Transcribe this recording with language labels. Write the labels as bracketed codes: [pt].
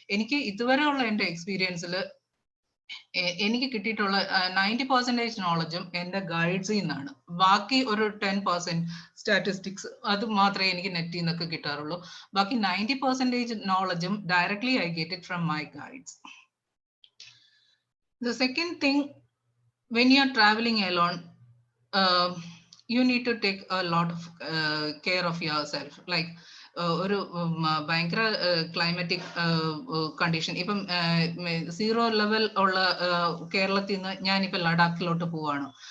[ml] എനിക്ക് ഇതുവരെയുള്ള എൻ്റെ എക്സ്പീരിയൻസിൽ എനിക്ക് കിട്ടിയിട്ടുള്ള 90% നോളജും എൻ്റെ ഗൈഡ്സിൽ നിന്നാണ്. ബാക്കി ഒരു 10% സ്റ്റാറ്റിസ്റ്റിക്സ് അത് മാത്രമേ എനിക്ക് നെറ്റിൽ നിന്നൊക്കെ കിട്ടാറുള്ളൂ. [en] ബാക്കി 90% നോളജും directly I get it from my guides. The second thing, when you are traveling alone, you need to take a lot of care of yourself. [ml] Like ഒരു ഭയങ്കര ക്ലൈമാറ്റിക് കണ്ടീഷൻ, ഇപ്പം 0 ലെവൽ ഉള്ള കേരളത്തിൽ നിന്ന് ഞാനിപ്പോൾ ലഡാക്കിലോട്ട് പോവാണ്.